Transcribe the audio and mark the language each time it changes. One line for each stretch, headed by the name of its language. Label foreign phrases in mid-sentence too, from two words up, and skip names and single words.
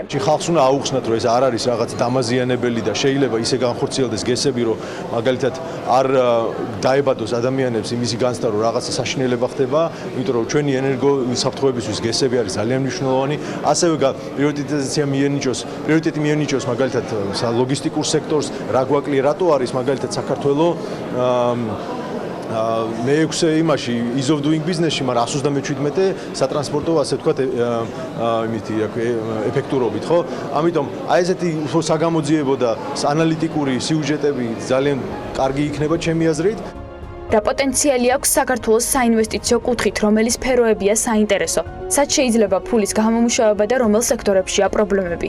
Georgian: ხალხს უნდა აუხსნათ, რომ ეს არ არის რაღაც დამაზიანებელი და შეიძლება ისე განხორციელდეს გესები, რომ მაგალითად არ დაებადოს ადამიანებს იმის განცდა რომ რაღაცა საშინელება ხდება, იმიტომ რომ ჩვენი ენერგო საფრთხეებისთვის გესები არის ძალიან მნიშვნელოვანი. ასევე პრიორიტეტი მიანიჭოს მაგალითად ლოგისტიკურ სექტორს, რა გვაკლია, რატო არის მაგალითად საქართველოს მე-6 იმაში
English: ease of doing business-
Georgian: ში, მაგრამ 127 სატრანსპორტო, ასე ვთქვათ, იმითი ეფექტურობით, ხო? ამიტომ აი ესეთი საგამოძიებო და ანალიტიკური სიუჟეტები ძალიან კარგი იქნება ჩემი აზრით. რა პოტენციალი აქვს საქართველოს საინვესტიციო კუთხით, რომელი სფეროებია საინტერესო, სად შეიძლება ფულის გამომუშავება და რომელ სექტორებშია პრობლემები.